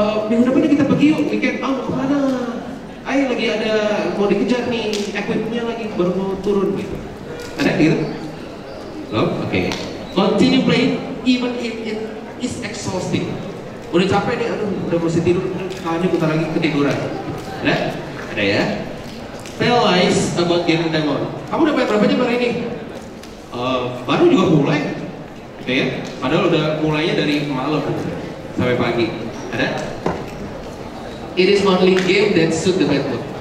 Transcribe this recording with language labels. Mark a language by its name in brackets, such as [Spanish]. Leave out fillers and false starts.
[Indonesian] Minggu depan kita pergi yuk, weekend, mau kemana? Ayo lagi ada, mau dikejar nih, equipnya lagi baru mau turun gitu. Ada gitu? Loh, oke. [English] Continue playing even if it is exhausting. [Indonesian] Udah capek nih, aduh, udah mesti tidur, kayaknya bentar lagi ketiduran. Ada? Ada ya? [English] Tell lies about gaming time on. [Indonesian] Kamu udah main berapa jam hari ini? Baru juga mulai, gitu ya. Padahal udah mulainya dari malam sampai pagi. Ada? [English] It is only game that suit the bad mood.